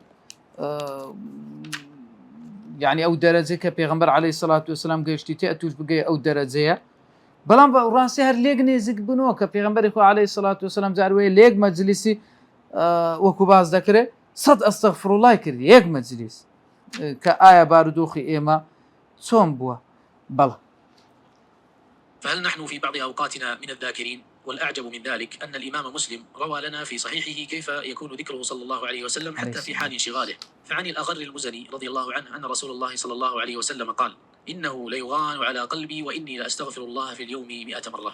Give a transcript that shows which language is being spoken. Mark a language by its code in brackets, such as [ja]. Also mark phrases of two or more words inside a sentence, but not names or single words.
[ckb] يعني ئەو دەرەجەی کە پێغەمبەر [ar] عەلەیهی سەڵات وەسەلام [ckb] گەیشتی تێ ئەتوش بگەی ئەو دەرەجەیە بەڵام بە ڕاستی هەر لێک نێزیک بوونەوە کە پێغەمبەری خوا [ar] عەلەیهی سەڵات وەسەلام [ckb] جاروەیە لێک مەجلیسی وەکو باز دەکرێت سەد ئەستەغفروڵڵای کردی یەک مەجلیس کە ئایا بارودۆخی ئێمە چۆن بووە بەڵێ. [ar] فهل نحن في بعض أوقاتنا من الذاكرين؟ والأعجب من ذلك أن الإمام مسلم روى لنا في صحيحه كيف يكون ذكره صلى الله عليه وسلم حتى في حال انشغاله. فعن الأغر المزني رضي الله عنه أن رسول الله صلى الله عليه وسلم قال: إنه ليغان على قلبي وإني لأستغفر الله في اليوم 100 مرة.